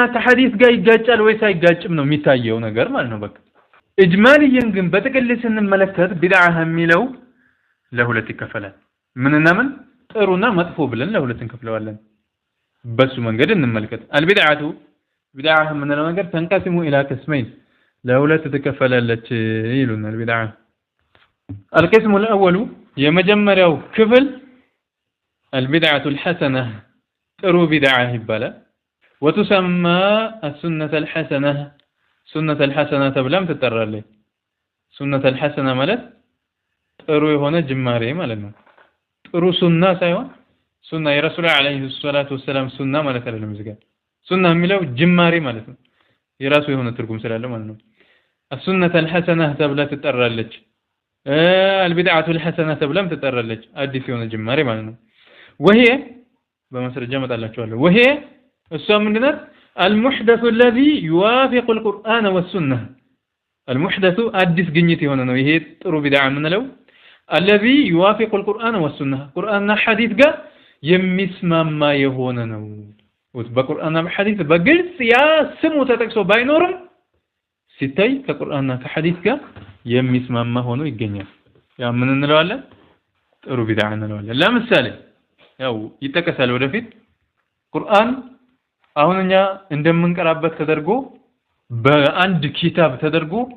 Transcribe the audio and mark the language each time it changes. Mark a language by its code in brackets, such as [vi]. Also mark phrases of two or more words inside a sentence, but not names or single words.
[am] ከሐዲስ ጋር ይጋጫል ወይስ አይጋጭም ነው የሚታየው ነገር ማለት ነው በቃ እጅማልየን ግን በጥቅል ስንመለከት ቢድዓ የሚለው ለሁለት ይከፈላል ምንና ምን ጥሩና መጥፎ ብለን ለሁለት እንከፍለዋለን በሱ መንገድ እንመልከት አልቢድዓቱ ቢድዓ የምንለው ነገር [ar] تنقسم إلى [am] ቅስመይን ለሁለት ትከፈላለች ይሉናል ቢድዓ [ar] القسم الأول [am] የመጀመሪያው ክፍል [ar] البدعة الحسنة [am] ጥሩ ቢድዓ ይባላል [ar] وتسمى السنة الحسنة سنة الحسنة [am] ተብላም ትጠራለች [ar] سنة الحسنة [am] ማለት ጥሩ የሆነ ጅማሬ ማለት ነው ጥሩ ሱና ሳይሆን ሱና የረሱል [ar] عليه الصلاة والسلام [am] ሱና ማለት አይደለም እዚህ ጋር ሱና የሚለው ጅማሬ ማለት ነው የራሱ የሆነ ትርጉም ስላለው ማለት ነው [ar] السنة الحسنة [am] ተብላ ትጠራለች [ar] البدعة الحسنة [am] ተብላም ትጠራለች አዲስ የሆነ ጅማሬ ማለት ነው وهي በመስረጃ መጣላችኋለሁ وهي እሷ ምንድነው [ar] المحدث الذي يوافق القرآن والسنة المحدث [am] አዲስ ግኝት የሆነ ነው ይሄ ጥሩ ቢድዓ ምንለው [ar] الذي يوافق القرآن والسنة [am] ቁርአንና ሐዲስ ጋር የሚስማማ የሆነ ነው በቁርአንና በሐዲስ በግልጽ ያ ስሙ ተጠቅሶ ባይኖርም ሲታይ ከቁርአንና ከሐዲስ ጋር የሚስማማ ሆኖ ይገኛል ያ ምን እንለዋለን ጥሩ ቢድዓ እንለዋለን ለምሳሌ ያው ይተከሳል ወደፊት ቁርአን አሁንኛ እንደምንቀራበት ተደርጎ በአንድ ኪታብ ተደርጎ